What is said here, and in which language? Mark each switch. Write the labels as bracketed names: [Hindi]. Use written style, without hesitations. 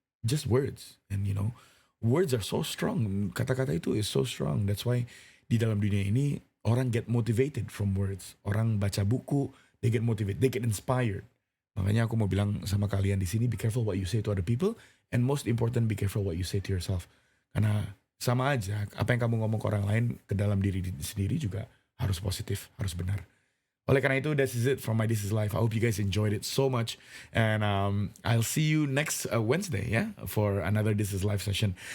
[English] Just words. And words are so strong. [Indonesian] Kata-kata itu [English] is so strong. That's why [Indonesian] di dalam dunia ini orang [English] get motivated from words. [Indonesian] Orang baca buku, [English] they get motivated, they get inspired. [Indonesian] Makanya aku mau bilang sama kalian di sini, [English] be careful what you say to other people, and most important, be careful what you say to yourself. [Indonesian] Karena sama aja, apa yang kamu ngomong ke orang lain, ke dalam diri sendiri juga harus positif, harus benar. Oleh karena itu, [English] this is it from my This Is Life. I hope you guys enjoyed it so much. And I'll see you next Wednesday ya, for another This Is Life session.